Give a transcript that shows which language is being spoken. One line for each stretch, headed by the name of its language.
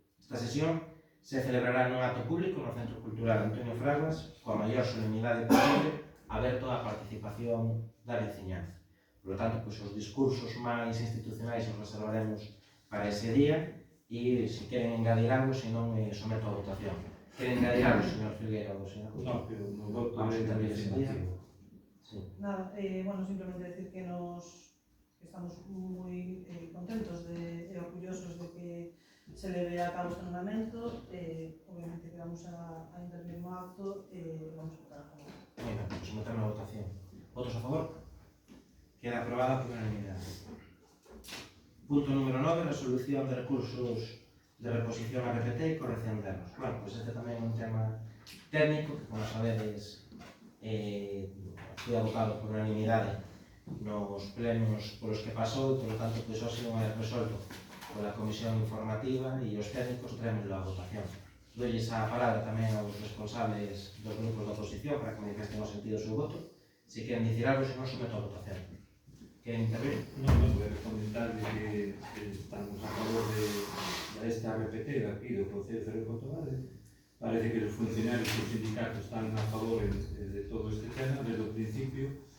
Galician: Esta sesión se celebrará nun acto público no Centro Cultural Antonio Fraguas, coa maior solemnidade posible, aberto á participación da veciñanza.
Spanish: Por lo tanto,
Galician: pues, os discursos máis institucionais os reservaremos para ese día e se queren engadir algo, se non someto a votación. Queren engadir algo, señor Filgueira ou señor Couto?
Spanish: No, pero no voto
Galician: Vamos a intervir ese día.
Spanish: Sí.
Galician: Nada, bueno,
Spanish: simplemente decir
Galician: que estamos moi contentos e orgullosos de que se leve a cabo este nomeamento. Obviamente que
Spanish: vamos a intervenir
Galician: no acto e vamos a votar a favor. Moi ben, pues someterme a votación. Votos a favor? Queda aprobada por unanimidade. Punto número 9, resolución de recursos de reposición a RPT e corrección de erros. Bueno, pues este tamén é un tema técnico que, como sabedes, foi abocado por unanimidade nos plenos polos que pasou, e,
Spanish: por lo tanto,
Galician: pues, hoxe non é resolto pola comisión informativa e os técnicos traémoslo a votación. Doilles a palabra tamén aos responsables dos grupos da oposición para que manifesten o sentido do seu voto. Se queren dicir algo, se non someto a votación. Queren intervir?
Spanish: Non, voy a comentar de que estamos a favor de esta RPT de aquí do Concello de Cerdedo de Cotogal.
Galician: Parece que os funcionarios e os sindicatos están a favor de todo este tema desde o principio.